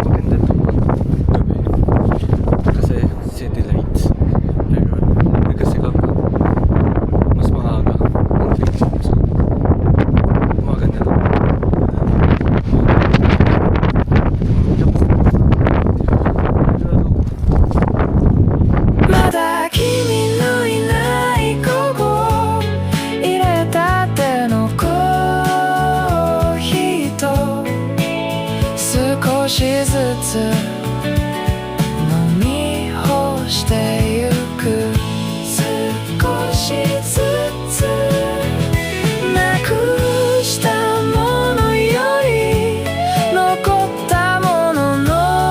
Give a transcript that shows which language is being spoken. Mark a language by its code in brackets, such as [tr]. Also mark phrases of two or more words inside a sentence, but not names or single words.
[tl] maganda ito pag gabi kasi [en] city lights, [tl] pero kasi kapag mas maaga ang feeling, so maganda lang. [ja] まだ君のいないここ入れたてのコーヒーと少しずつ飲み干してゆく少しずつなくしたものより残ったものの